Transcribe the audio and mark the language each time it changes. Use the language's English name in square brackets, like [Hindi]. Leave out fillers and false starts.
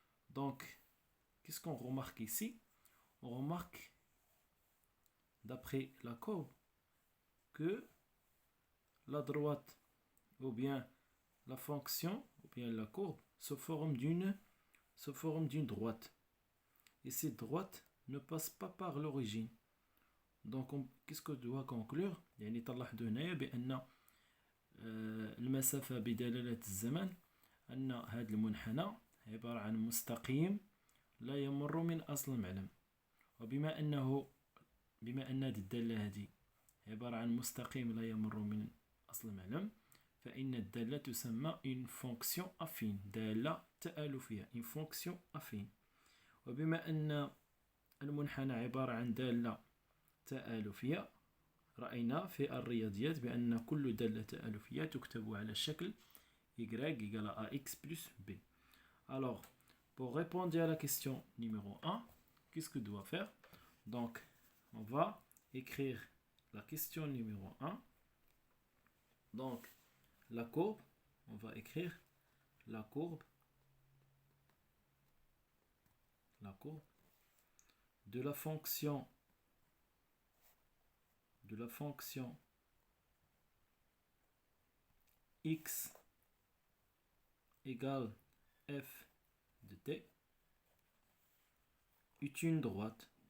[French] Donc, qu'est-ce qu'on remarque ici? On remarque, d'après la courbe, que la droite, ou bien la fonction, ou bien la courbe, se forme d'une droite. Et cette droite ne passe pas par l'origine. Donc, qu'est-ce que doit conclure? [Arabic] يعني تلاحظوا هنا بأن المسافة بدلالة الزمن أن هذا المنحنى عبارة عن مستقيم لا يمر من أصل المعلم. وبما أن هذه الدالة هذه عبارة عن مستقيم لا يمر من أصل المعلم، فإن الدالة تسمى une fonction affine، دالة تآلفية، une fonction affine. وبما أن المنحنى عبارة عن دالة تآلفية، رأينا في الرياضيات بأن كل دالة تآلفية تكتب على شكل [French] y égale à ax plus b. Alors, pour répondre à la question numéro 1, qu'est-ce que doit faire? Donc, on va écrire la question numéro 1. Donc, la courbe, on va écrire la courbe de la fonction x égale f de t est une droite.